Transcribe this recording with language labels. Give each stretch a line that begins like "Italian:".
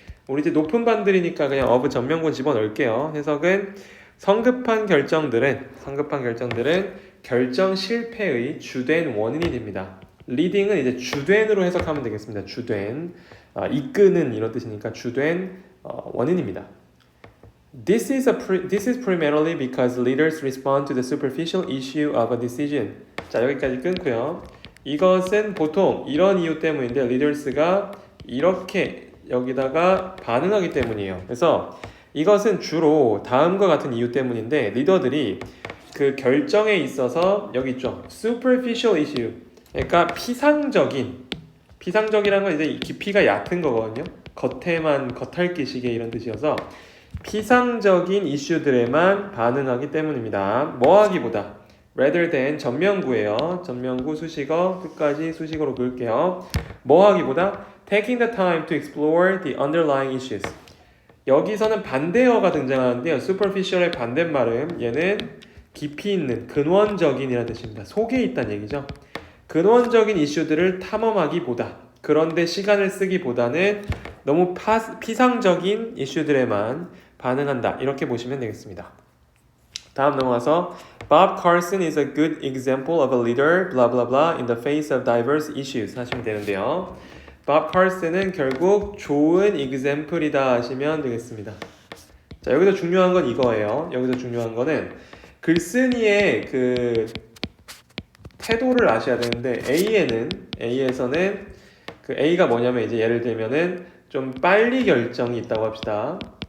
Korean: 우리 이제 높은 반들이니까 그냥 of 전면군 집어넣을게요. 해석은 성급한 결정들은 결정 실패의 주된 원인이 됩니다. leading은 이제 주된으로 해석하면 되겠습니다. 주된, 이끄는 이런 뜻이니까 주된 원인입니다.
English: This is primarily because leaders respond to the superficial issue of a decision.
Korean: 자, 여기까지 끊고요. 이것은 보통 이런 이유 때문인데 leaders가 이렇게 여기다가 반응하기 때문이에요. 그래서 이것은 주로 다음과 같은 이유 때문인데 리더들이 그 결정에 있어서 여기 있죠.
English: superficial issue.
Korean: 그러니까 피상적이라는 건 이제 깊이가 얕은 거거든요. 겉에만 겉핥기식의 이런 뜻이어서 피상적인 이슈들에만 반응하기 때문입니다. 뭐하기보다
English: rather than
Korean: 전면구예요. 전면구 수식어 끝까지 수식어로 그을게요. 뭐하기보다
English: taking the time to explore the underlying issues.
Korean: 여기서는 반대어가 등장하는데요. superficial의 반대말은 얘는 깊이 있는 근원적인 이라는 뜻입니다. 속에 있다는 얘기죠. 근원적인 이슈들을 탐험하기보다, 그런데 시간을 쓰기보다는 너무 피상적인 이슈들에만 반응한다. 이렇게 보시면 되겠습니다. 다음 넘어가서
English: Bob Carson is a good example of a leader, blah blah blah, in the face of diverse issues
Korean: 하시면 되는데요. Bob Carson은 결국 좋은 example이다 하시면 되겠습니다. 자, 여기서 중요한 건 이거예요. 여기서 중요한 거는 글쓴이의 그 태도를 아셔야 되는데 A에서는 그 A가 뭐냐면 이제 예를 들면은 좀 빨리 결정이 있다고 합시다.